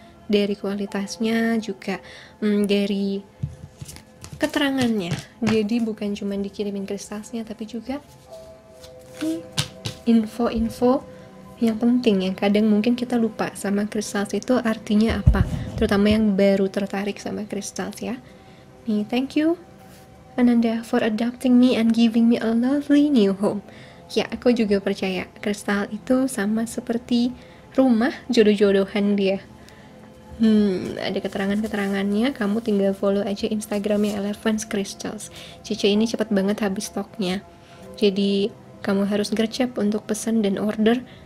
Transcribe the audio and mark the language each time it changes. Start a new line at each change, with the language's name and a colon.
Indonesian: Dari kualitasnya juga dari keterangannya. Jadi bukan cuma dikirimin kristalnya, tapi juga info-info yang penting yang kadang mungkin kita lupa sama kristal itu artinya apa, terutama yang baru tertarik sama kristal ya.
English: Nih, thank you Ananda for adopting me and giving me a lovely new home.
Indonesian: Ya, aku juga percaya kristal itu sama seperti rumah, jodoh-jodohan dia. Ada keterangannya, kamu tinggal follow aja Instagramnya Elephant Crystals. Cici ini cepet banget habis stoknya, jadi kamu harus gercep untuk pesan dan order.